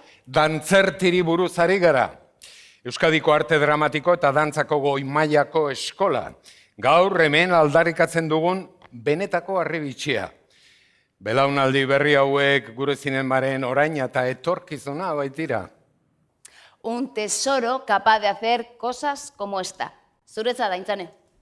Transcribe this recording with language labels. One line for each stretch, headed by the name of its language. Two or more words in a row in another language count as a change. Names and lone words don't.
Basque: Dantzertiri buruz ari gara. Euskadiko arte dramatiko eta dantzako goi mailako eskola. Gaur hemen aldarrikatzen dugun benetako harribitxia. Belaunaldi berri hauek gure zinemaren oraina eta etorkizuna baitira.
Spanish: Un tesoro capaz de hacer cosas como esta.
Basque: Zuretza da, Aintzane.